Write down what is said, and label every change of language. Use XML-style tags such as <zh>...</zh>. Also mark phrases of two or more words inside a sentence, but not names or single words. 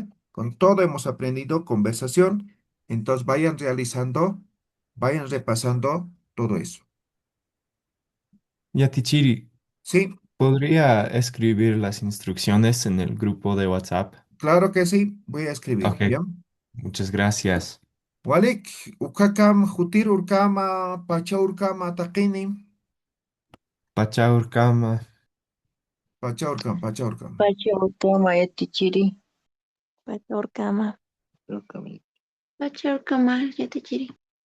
<es>Con todo hemos aprendido conversación. Entonces vayan realizando, vayan repasando todo eso.</es> <ay>Yatichiri,</ay> <es>Sí, ¿podría escribir las instrucciones en el grupo de WhatsApp? claro que sí. Voy a escribir, Ok, ¿ya? muchas gracias.</es> <ay>Walik, ukakam, jutir urkama, pacha urkama, taqini. Pachaurkama. Pacha urkama, pacha urkama. Pachorkama Yatichiri. Pachorkama.</ay> <es>Creo que</es> <ay>Pachorkama, Yatichiri.</ay>